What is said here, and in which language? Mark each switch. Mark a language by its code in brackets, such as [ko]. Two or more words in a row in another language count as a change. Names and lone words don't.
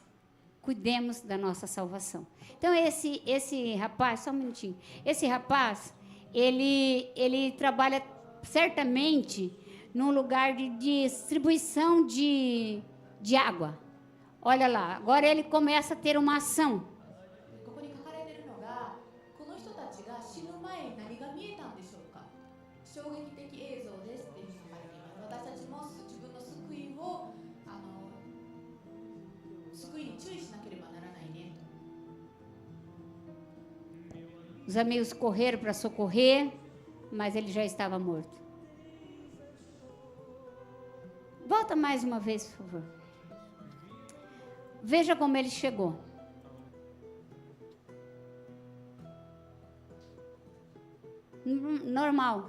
[pt] Cuidemos da nossa salvação. Então, esse rapaz, só um minutinho. Esse rapaz, ele trabalha certamente num lugar de distribuição de água. Olha lá, agora ele começa a ter uma ação. [ja] ここに書かれているのがこの人たちが死ぬ前に何が見えたんでしょうか衝撃的映像ですっていうふうに書かれています私たちも自分の救いを救いに注意しなければならないねと [pt] Os amigos correram para socorrer, mas ele já estava morto. Volta mais uma vez, por favor. Veja como ele chegou. Normal.